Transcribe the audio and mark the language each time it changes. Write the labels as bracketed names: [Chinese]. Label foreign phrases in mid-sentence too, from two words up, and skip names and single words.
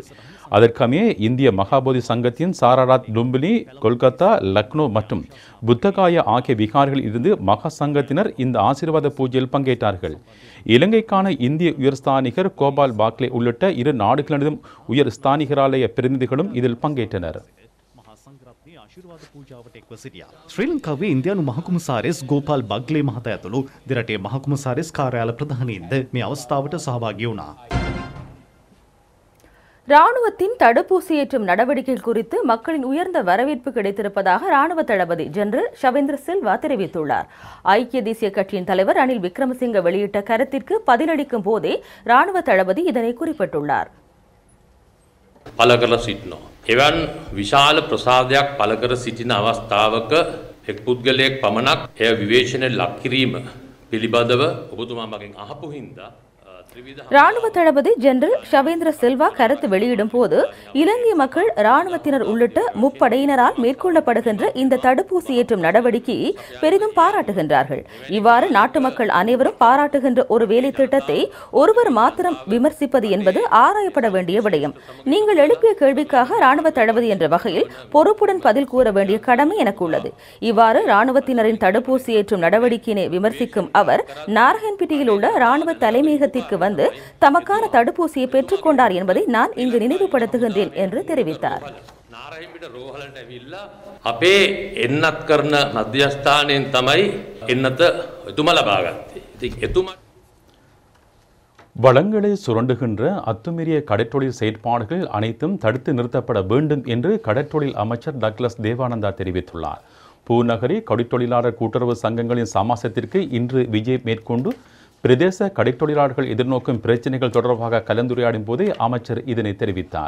[Tamil] அதற்கமைய இந்திய மகாபோதி சங்கத்தின் சாரநாத், லும்பினி, கொல்கத்தா, லக்னோ மற்றும் புத்தகாயா ஆகிய விகாரிகளில் இருந்து மகா சங்கத்தினர் இந்த ஆசீர்வாத பூஜையில் பங்கேற்றார்கள். இலங்கைக்கான இந்திய உயர்ஸ்தானிகர் கோபால் பாக்லே உள்ளிட்ட 2 நாடுகளிலும் உயர் ஸ்தானிகராலய பிரதிநிதிகளும் இதில் பங்கேற்றனர். [Sinhala] ශ්‍රී ලංකාවේ ඉන්දියානු මහකුමසාරිස් ගෝපාල් බග්ලේ මහතා ඇතුළු දෙරටේ මහකුමසාරිස් කාර්යාල ප්‍රධානීන්ද මේ අවස්ථාවට සහභාගී වුණා. [Tamil] ராணுவத்தின் தடுப்பூசி ஏற்றும் நடவடிக்கைகள் குறித்து மக்களின் உயர்ந்த வரவேற்பு கிடைத்திருப்பதாக ராணுவ தளபதி ஜெனரல் ஷவேந்திர சில்வா தெரிவித்துள்ளார். ஐக்கிய தேசிய கட்சியின் தலைவர் ரணில் விக்ரமசிங்க வெளியிட்ட கருத்திற்கு பதிலளிக்கும் போதே ராணுவ தளபதி இதனை குறிப்பிட்டுள்ளார். [Sinhala] පළ කරලා සිටිනවා. එවන් විශාල ප්‍රසාදයක් පළ කර සිටින අවස්ථාවක එක් පුද්ගලයෙක් පමණක් එය විවේචනයට ලක් කිරීම පිළිබඳව ඔබතුමා මගෙන් අහපු හින්දා [Tamil] ராணுவ தளபதி ஜெனரல் ஷவேந்திர சில்வா கருத்து வெளியிடும் போது இலங்கை மக்கள் ராணுவத்தினர் உள்ளிட்ட முப்படையினரால் மேற்கொள்ளப்படுகின்ற இந்த தடுப்பூசி ஏற்றும் நடவடிக்கையை பெரிதும் பாராட்டுகின்றார்கள். இவ்வாறு நாட்டு மக்கள் அனைவரும் பாராட்டுகின்ற ஒரு வேலை திட்டத்தை ஒருவர் மாத்திரம் விமர்சிப்பது என்பது ஆராயப்பட வேண்டிய விடயம். நீங்கள் எழுப்பிய கேள்விக்காக ராணுவ தளபதி என்ற வகையில் பொறுப்புடன் பதில் கூற வேண்டிய கடமை எனக்கு உள்ளது. இவ்வாறு ராணுவத்தினரின் தடுப்பூசி ஏற்றும் நடவடிக்கையினை விமர்சிக்கும் அவர் நாராயண்பிட்டியில் உள்ள ராணுவ தலைமையகத்திற்கு வந்து தமக்கான தடுப்பூசியை பெற்றுக் கொண்டார் என்பதை நான் இங்கு நினைவுபடுத்துகின்றேன் என்று தெரிவித்தார். [Sinhala] අපේ එන්නත් කරන මධ්‍යස්ථානයෙන් තමයි එන්නත එතුමා ලබා ගත්තේ. ඉතින් එතුමා [Tamil] வளங்களை சுரண்டுகின்ற அத்துமீறிய கடற்றொழில் செயற்பாடுகள் அனைத்தும் தடுத்து நிறுத்தப்பட வேண்டும் என்று கடற்றொழில் அமைச்சர் டக்ளஸ் தேவானந்தா தெரிவித்துள்ளார். பூநகரி கடித்தொழிலாளர் கூட்டுறவு சங்கங்களின் சமாசத்திற்கு இன்று விஜய் மேற்கொண்டு பிரதேச கடைத்தொழிலாளர்கள் எதிர்நோக்கும் பிரச்சினைகள் தொடர்பாக கலந்துரையாடும் போதே அமைச்சர் இதனை தெரிவித்தார்.